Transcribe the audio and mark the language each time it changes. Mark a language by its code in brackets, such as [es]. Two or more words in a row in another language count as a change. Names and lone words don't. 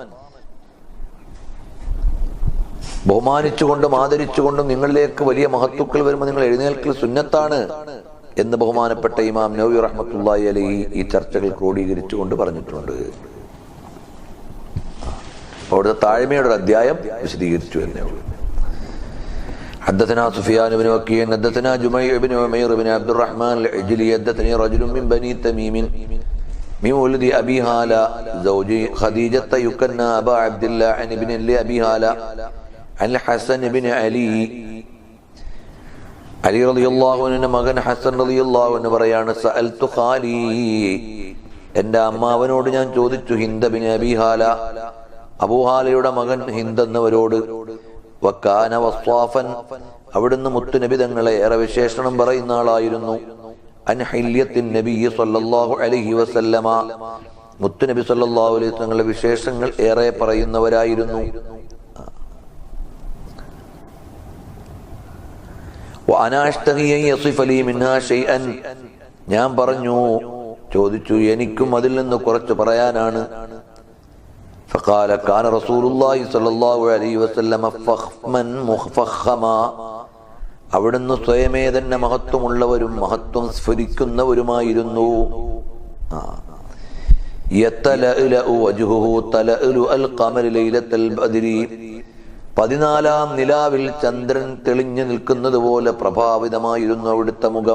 [ml] ബഹുമാനിച്ചുകൊണ്ടും ആദരിച്ചുകൊണ്ടും നിങ്ങളിലേക്ക് വലിയ മഹത്തുക്കൾ വരുമ്പോൾ നിങ്ങൾ എഴുന്നേൽക്കൽ സുന്നത്താണ് എന്ന് ബഹുമാനപ്പെട്ട ഇമാം നവവി [ar] رحمة الله عليه [ml] ഈ ചർച്ചകൾ ക്രോഡീകരിച്ചുകൊണ്ട് പറഞ്ഞിട്ടുണ്ട്. അവിടുത്തെ താഴ്മയുടെ ഒരു അധ്യായം വിശദീകരിച്ചു എന്നേ ഉള്ളൂ. [ar] حدثنا سفيان بن وكيع حدثنا جميع بن عمير بن عبد الرحمن العجلي حدثني رجل من بني تميم من ولد أبي هالة زوج خديجة يكنى أبا عبد الله عن ابن لأبي هالة عن الحسن بن علي رضي الله عنه [ml] മകൻ ഹസൻ [ar] رضي الله عنه [ml] പറയാണ്, [ar] سألت خالي, [ml] എൻ്റെ അമ്മാവനോട് ഞാൻ ചോദിച്ചു, ഹിന്ദ ബിൻ അബി ഹാല, അബൂഹാലയുടെ മകൻ ഹിന്ദ് എന്നവരോട്, [ar] وكان وصافا, [ml] അവിടുന്ന് മുത്തുനബി തങ്ങളെ ഏറെ വിശേഷണം പറയുന്ന ആളായിരുന്നു, [ar] عن حلية النبي صلى الله عليه وسلم, [ml] മുത്തുനബി സല്ലല്ലാഹു അലൈഹി വസല്ലമയുടെ വിശേഷങ്ങൾ ഏറെ പറയുന്നവരായിരുന്നു. [ar] وأنا أشتهي أن يصف لي منها شيئا, [ml] ഞാൻ ചോദിച്ചു എനിക്കും അതിൽ നിന്ന് കുറച്ച് പറയാനാണ്. [ar] فقال كان رسول الله صلى الله عليه وسلم فخما مفخما, [ml] അവിടുന്ന് സ്വയമേ തന്നെ മഹത്വമുള്ളവരും മഹത്വം സ്ഫുരിക്കുന്നവരുമായിരുന്നു. [ar] يتلألأ وجهه تلألؤ القمر ليلة البدر, [ml] 14-ാം നിലാവിൽ ചന്ദ്രൻ തെളിഞ്ഞു നിൽക്കുന്നത് പോലെ പ്രഭാവിതമായിരുന്നു അവിടുത്തെ മുഖം.